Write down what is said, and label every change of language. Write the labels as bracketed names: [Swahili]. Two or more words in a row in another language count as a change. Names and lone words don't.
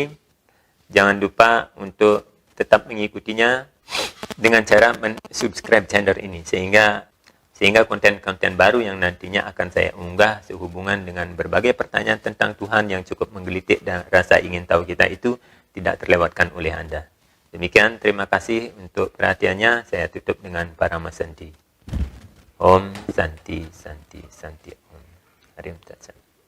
[Indonesian] Jangan lupa untuk tetap mengikutinya dengan cara subscribe channel ini sehingga konten-konten baru yang nantinya akan saya unggah sehubungan dengan berbagai pertanyaan tentang Tuhan yang cukup menggelitik dan rasa ingin tahu kita itu tidak terlewatkan oleh Anda. Demikian, terima kasih untuk perhatiannya. Saya tutup dengan Paramasanti. [Sanskrit] Om Santi Santi Santi Om. Harim Tat Sat.